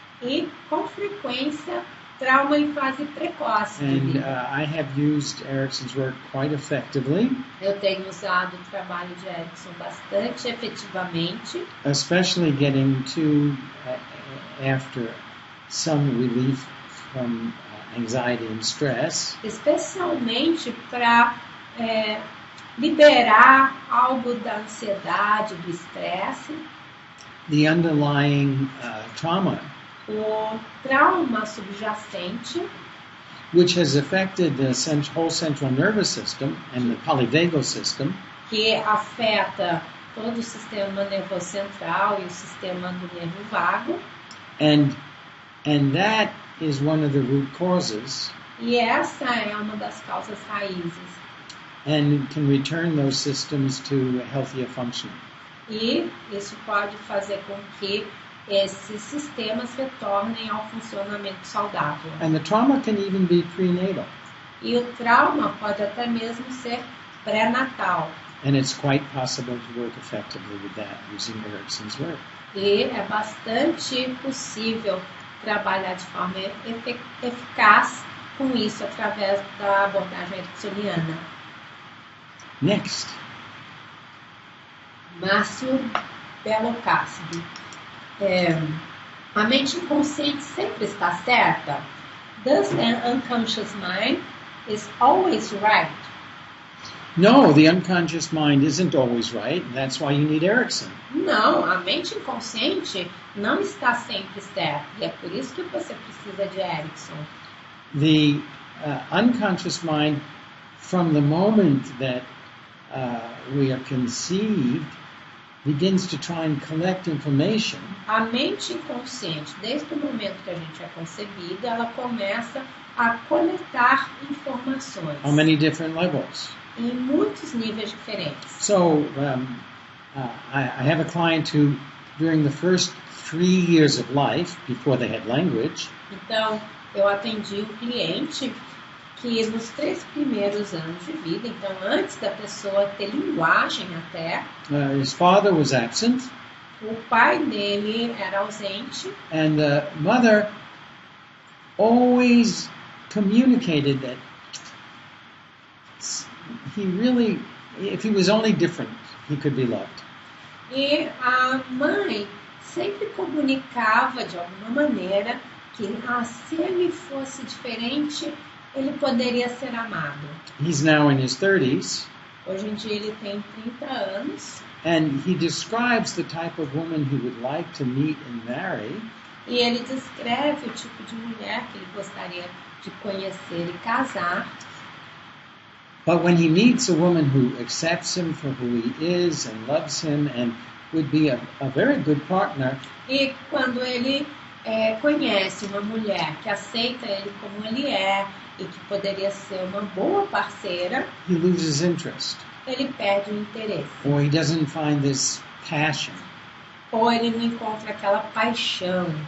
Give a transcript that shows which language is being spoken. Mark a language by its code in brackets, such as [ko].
[pt] e, com frequência, trauma em fase precoce de [en] And [pt] vida. [en] I have used Erickson's work quite effectively, [pt] Eu tenho usado o trabalho de Erickson bastante efetivamente, [en] especially getting to after some relief from anxiety and stress. [pt] especialmente para liberar algo da ansiedade, do estresse, [en] The underlying trauma, [pt] o trauma subjacente, [en] which has affected the whole central nervous system and the polyvagal system, [pt] que afeta todo o sistema nervoso central e o sistema do nervo vago, [en] and that is one of the root causes, [pt] e essa é uma das causas raízes. [en] and can return those systems to healthier functioning. [pt] E isso pode fazer com que esses sistemas retornem ao funcionamento saudável. [en] And the trauma can even be prenatal, [pt] E o trauma pode até mesmo ser pré-natal. [en] and it's quite possible to work effectively with that using Erickson's work. [pt] E é bastante possível trabalhar de forma eficaz com isso através da abordagem ericksoniana. [en] Next. [pt] Márcio Belocássio. A mente inconsciente sempre está certa? [en] Does an unconscious mind is always right? No, the unconscious mind isn't always right. That's why you need Erickson. [pt] Não, a mente inconsciente não está sempre certa. E é por isso que você precisa de Erickson. [en] The unconscious mind, from the moment that we are conceived, begins to try and collect information. [pt] A mente inconsciente, desde o momento que a gente é concebido, ela começa a coletar informações. [en] On many different levels. [pt] Em muitos níveis diferentes. [en] So I have a client who, during the first 3 years of life, before they had language, [pt] Então, eu atendi um cliente que nos 3 primeiros anos de vida, então antes da pessoa ter linguagem até, [en] his father was absent, [pt] o pai dele era ausente [en] and the mother always communicated that he really, if he was only different, he could be loved. [pt] e a mãe sempre comunicava de alguma maneira que se ele fosse diferente, ele poderia ser amado. [en] He's now in his 30s, [pt] Hoje em dia ele tem 30 anos. [en] And he describes the type of woman he would like to meet and marry. [pt] E ele descreve o tipo de mulher que ele gostaria de conhecer e casar. [en] But when he meets a woman who accepts him for who he is and loves him and would be a very good partner, [pt] E quando ele conhece uma mulher que aceita ele como ele é e que poderia ser uma boa parceira, [en] he loses interest, [pt] ele perde o interesse. [en] or he doesn't find this passion. [pt] Ou ele não encontra aquela paixão.